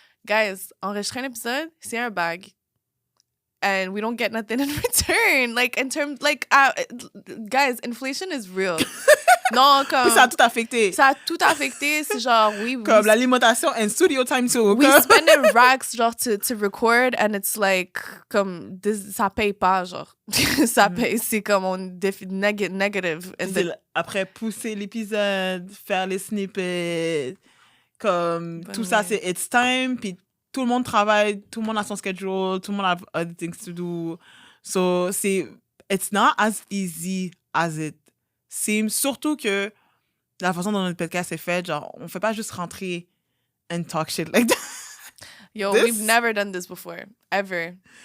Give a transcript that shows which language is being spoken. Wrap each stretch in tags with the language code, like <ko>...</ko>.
<fr>Guys, enregistrer un épisode, c'est un bag.</fr> <en>And we don't get nothing in return. Like, in terms, like, guys, inflation is real.</en> <fr>Non, comme... Puis ça a tout affecté. Ça a tout affecté. C'est genre, oui... Comme l'alimentation</fr> <en>and studio time too. We spend in racks, genre, to record, and it's like, comme,</en> <fr>ça paye pas,</fr> <en>genre.</en> <fr>Ça paye, c'est comme, on negative. Après, pousser l'épisode, faire les snippets, comme, tout ça, c'est</fr> <en>it's time,</en> <fr>puis tout le monde travaille, tout le monde a son schedule, tout le monde a</fr> <en>other things to do. So, it's not as easy as it seems.</en> <fr>Surtout que la façon dont notre podcast est fait, genre, on fait pas juste rentrer</fr> <en>and talk shit like that. Yo, we've never done this before, ever.</en>